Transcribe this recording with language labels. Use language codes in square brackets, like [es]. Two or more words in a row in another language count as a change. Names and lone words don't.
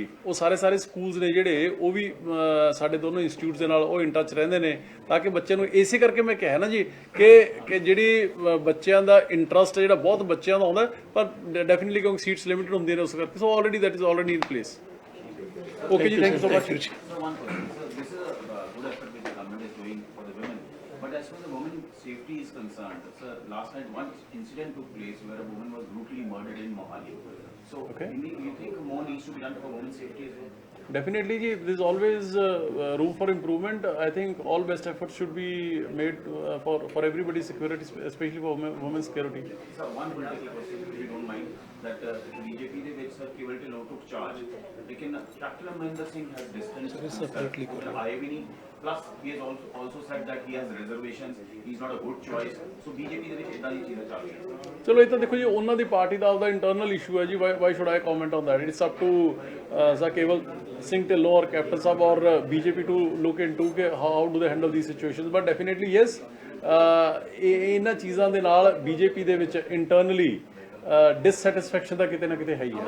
[pa] ਉਹ ਸਾਰੇ ਸਕੂਲਸ ਨੇ ਜਿਹੜੇ, ਉਹ ਵੀ ਸਾਡੇ ਦੋਨੋਂ ਇੰਸਟੀਚਿਊਟਸ ਦੇ ਨਾਲ ਉਹ [en] in touch [pa] ਰਹਿੰਦੇ ਨੇ ਤਾਂ ਕਿ ਬੱਚਿਆਂ ਨੂੰ, ਇਸੇ ਕਰਕੇ ਮੈਂ ਕਿਹਾ ਨਾ ਜੀ ਕਿ ਜਿਹੜੀ ਬੱਚਿਆਂ ਦਾ ਇੰਟਰਸਟ ਜਿਹੜਾ ਬਹੁਤ ਬੱਚਿਆਂ ਦਾ ਆਉਂਦਾ, ਪਰ ਡੈਫੀਨਿਟਲੀ ਕਿਉਂਕਿ [en] seats limited [pa] ਹੁੰਦੀਆਂ ਨੇ ਉਸ ਕਰਕੇ। [en] so already that is already in place. Okay, ji, thank you so much. Sir, one question. Sir, this is a good effort which the government is doing for the women. But as far as the women safety is concerned, sir, last night one incident took place where a woman was brutally murdered in Mohali. So, you think more needs to be done for women's safety as well? Definitely, ji, there is always room for improvement. I think all best efforts should be made for everybody's security, especially for women's security. Sir, one political question, if you don't mind. that BJP [pa] ਦੇ ਵਿੱਚ [en] sir ਕੇਵਲ ਢਿੱਲੋਂ took charge, ਲੇਕਿਨ Dr. Amrinder Singh has distanced himself. [pa] ਆਏ ਵੀ ਨਹੀਂ. [en] Plus he has also said that he has reservations. He's not a good choice. So [pa] BJP ਦੇ ਵਿੱਚ ਇਦਾਂ ਦੀ ਚੀਜ਼ਾਂ ਚੱਲ ਰਹੀਆਂ. ਚਲੋ ਇਹ ਤਾਂ ਦੇਖੋ ਜੀ ਉਹਨਾਂ ਦੀ ਪਾਰਟੀ ਦਾ ਆਪਦਾ [en] internal issue [pa] ਹੈ ਜੀ [en] why should I comment on that it's up to Sir Kewal Singh Dhillon aur Captain Sahib aur BJP to look into [pa] ਕਿ [en] how do they handle the situations but definitely yes [pa] ਇਹਨਾਂ ਚੀਜ਼ਾਂ ਦੇ ਨਾਲ ਬੀਜੇਪੀ ਦੇ ਵਿੱਚ [en] internally dissatisfaction [pa] ਦਾ ਕਿਤੇ ਨਾ ਕਿਤੇ ਹੈ ਹੀ ਹੈ।